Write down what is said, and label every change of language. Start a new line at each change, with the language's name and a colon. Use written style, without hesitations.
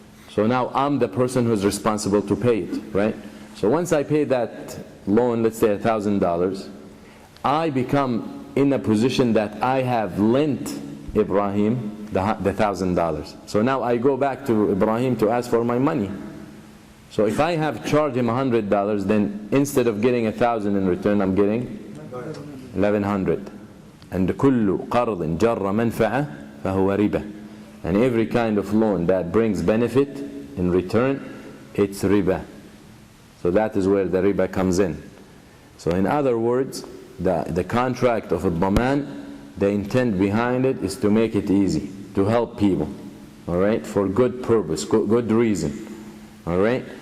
English: So now I'm the person who's responsible to pay it, right? So once I pay that loan, let's say $1,000, I become in a position that I have lent Ibrahim the $1,000. So now I go back to Ibrahim to ask for my money. So if I have charged him $100, then instead of getting 1,000 in return, I'm getting 1,100.
Arabic: And كل قرض جر منفعة فهو ربا.
English: And every kind of loan that brings benefit in return, it's riba. So that is where the riba comes in. So in other words, the contract of a dhaman, the intent behind it is to make it easy, to help people, all right, for good purpose, good reason, all right.